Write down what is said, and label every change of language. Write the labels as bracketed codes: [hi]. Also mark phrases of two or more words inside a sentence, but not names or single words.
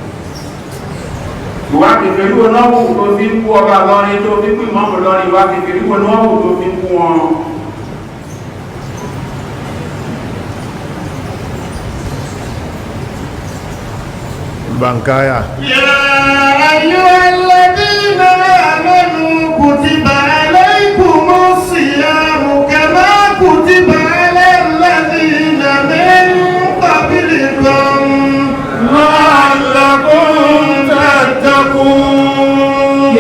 [yo] ìwà kèfèrí wọn náà wù tó fi ń kú ọba Ìlọrin tó fi ń kú ìmáàmù Ìlọrin ìwà kèfèrí wọn náà wù tó fi ń kú wọn bankaya [ar] يا أيها الذين آمنوا كتب عليكم الصيام كما كتب على الذين من قبلكم لعلكم تتقون